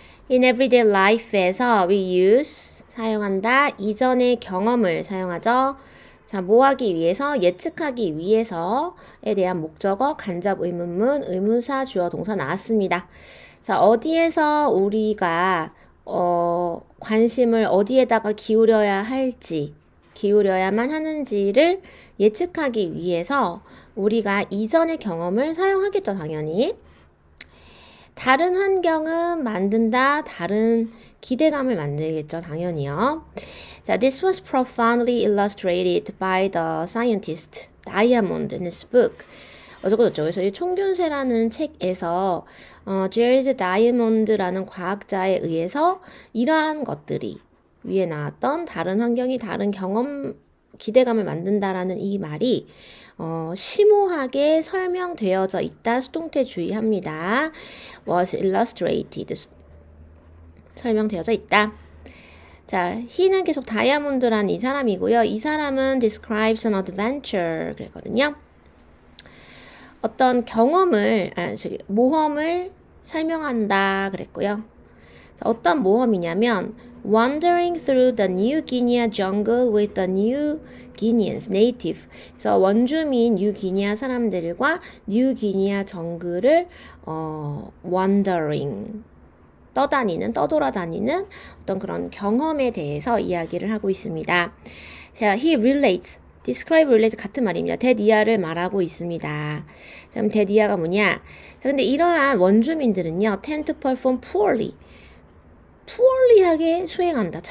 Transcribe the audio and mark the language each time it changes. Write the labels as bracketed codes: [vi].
[en] In everyday life에서 we use, [ko] 사용한다. 이전의 경험을 사용하죠. 자, 뭐 하기 위해서, 예측하기 위해서에 대한 목적어, 간접 의문문, 의문사, 주어, 동사 나왔습니다. 자, 어디에서 우리가 관심을 어디에다가 기울여야 할지, 기울여야만 하는지를 예측하기 위해서 우리가 이전의 경험을 사용하겠죠, 당연히. 다른 환경은 만든다, 다른 기대감을 만들겠죠, 당연히요. [en] 자, this was profoundly illustrated by the scientist Diamond in his book. [ko] 어쩌고저쩌고. 그래서 이 총균세라는 책에서 제리드 다이아몬드라는 과학자에 의해서 이러한 것들이 위에 나왔던 다른 환경이 다른 경험, 기대감을 만든다라는 이 말이 심오하게 설명되어져 있다. 수동태 주의합니다. was illustrated. 설명되어져 있다. 자, he는 계속 다이아몬드라는 이 사람이고요. 이 사람은 [en] describes an adventure [ko] 그랬거든요. 어떤 경험을, 모험을 설명한다 그랬고요. 자, 어떤 모험이냐면 [en] wandering through the New Guinea jungle with the New Guineans native. [ko] 그래서 원주민 뉴기니아 사람들과 뉴기니아 정글을 wandering 떠돌아다니는 어떤 그런 경험에 대해서 이야기를 하고 있습니다. 자, [en] he relates, [ko] describe, relate 같은 말입니다. 대디아를 말하고 있습니다. 자, 그럼 대디아가 뭐냐? 자, 근데 이러한 원주민들은요, [en] tend to perform poorly [ko] 하게 수행한다.